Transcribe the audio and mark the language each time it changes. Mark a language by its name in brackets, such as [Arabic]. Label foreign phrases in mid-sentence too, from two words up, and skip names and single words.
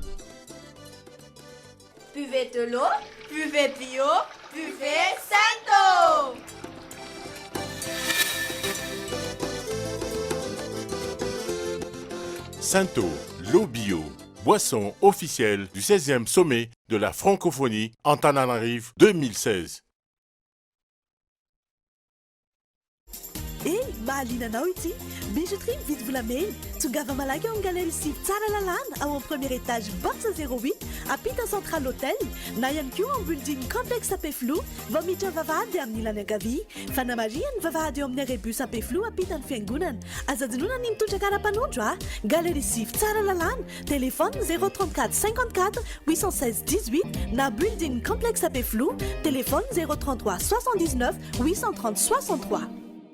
[French] Buvez de l'eau, buvez bio, buvez Sainto. Sainto, l'eau bio, boisson officielle du 16e sommet de la francophonie Antananarive 2016. [Malagasy] Hey, mahaliana anao ity bijouterie mividy volamena tongava malaky ao amin'ny galerie Sivy tsara lalàna ao amin'ny [French] premier étage box 08 [Malagasy] ampita central hôtel na ihany koa amin'ny building complexe Apeflo vao miditra vavahady amin'ny ilany ankavia fanamariany vavahady eo amin'ny rebus Apeflo ampita ny fiangonana azadinoana ny mitondra karapanondro galerie Sivy tsara lalàna téléphone 034 54 816 18 na building complexe Apeflo téléphone 033 79 830 63.